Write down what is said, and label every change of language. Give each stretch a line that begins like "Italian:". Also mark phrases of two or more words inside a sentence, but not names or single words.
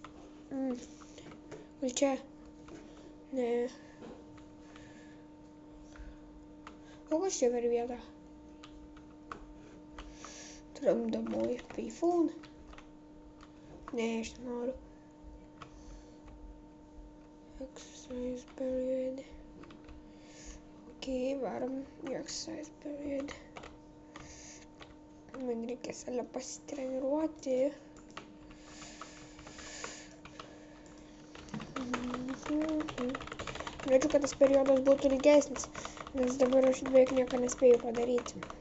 Lithuanian: Gal čia? Ne. O kas čia per vietą? Tramdomoji iPhone. Ne, aš nenoriu.
English: Exercise period.
Lithuanian: Ok, varom į
English: exercise period.
Lithuanian: Man reikia save pasitreniruoti. Norėčiau, kad tas periodas būtų ilgesnis, nes dabar aš beveik nieko nespėjau padaryti.